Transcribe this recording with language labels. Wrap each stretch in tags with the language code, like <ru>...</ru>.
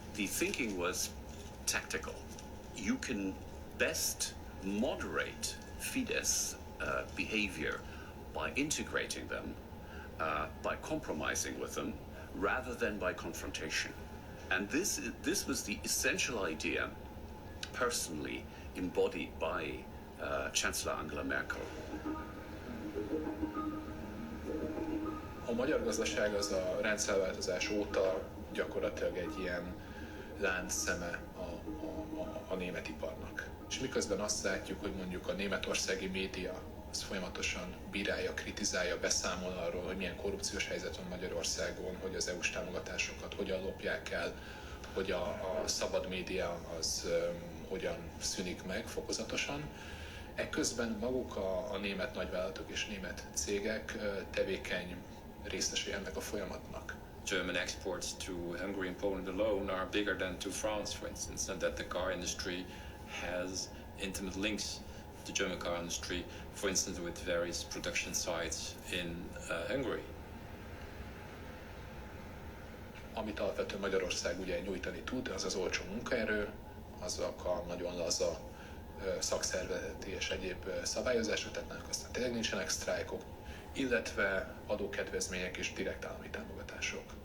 <en>The thinking was tactical. You can best moderate Fidesz behavior by integrating them, by compromising with them, rather than by confrontation. And this was the essential idea, personally embodied by Chancellor Angela Merkel.</en> <hu>A magyar gazdaság az a rendszerváltozás óta gyakorlatilag egy ilyen láncszeme a német iparnak. És miközben azt látjuk, hogy mondjuk a németországi média az folyamatosan bírálja, kritizálja, beszámol arról, hogy milyen korrupciós helyzet van Magyarországon, hogy az EU-s támogatásokat hogyan lopják el, hogy a szabad média az hogyan szűnik meg fokozatosan. Ekközben maguk a német nagyvállalatok és német cégek tevékeny részesei ennek a folyamatnak.</hu> <en>German exports to Hungary and Poland alone are bigger than to France, for instance, and that the car industry has intimate links to the German car industry, for instance, with various production sites in Hungary.</en> <hu>Amit alapvetően Magyarország ugye nyújtani tud, az az olcsó munkaerő, azok a nagyon laza szakszervezeti és egyéb szabályozások, tehát aztán tényleg nincsenek sztrájkok, illetve adókedvezmények és direkt állami támogatások.</hu>